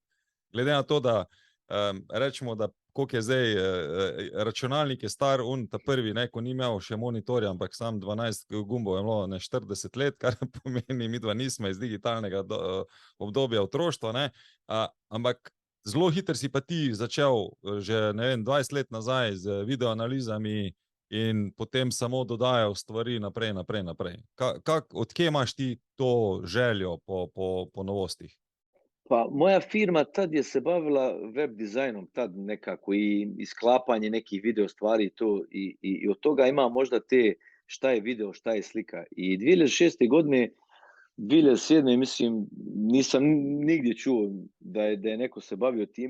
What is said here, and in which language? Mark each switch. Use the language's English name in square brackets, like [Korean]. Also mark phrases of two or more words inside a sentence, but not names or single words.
[Slovenian] Glede na to, da rečemo, da koliko je zdaj računalnik je star, ta prvi, ne, ko ni imel še monitorja, ampak sam 12 gumbov je bilo 40 let, kar pomeni, mi dva nismo iz digitalnega obdobja otroštva, ne, ampak zelo hitro si pa ti začel že, ne vem, 20 let nazaj z videoanalizami in potem samo dodajal stvari naprej. Od kje imaš ti to željo po novostih? [Bosnian] Pa moja firma tad je se bavila web dizajnom, tad nekako i sklapanje nekih video stvari i od toga ima možda te šta je video, šta je slika. I 2006. godine 2007. mislim, nisam nigdje čuo da je neko se bavio time.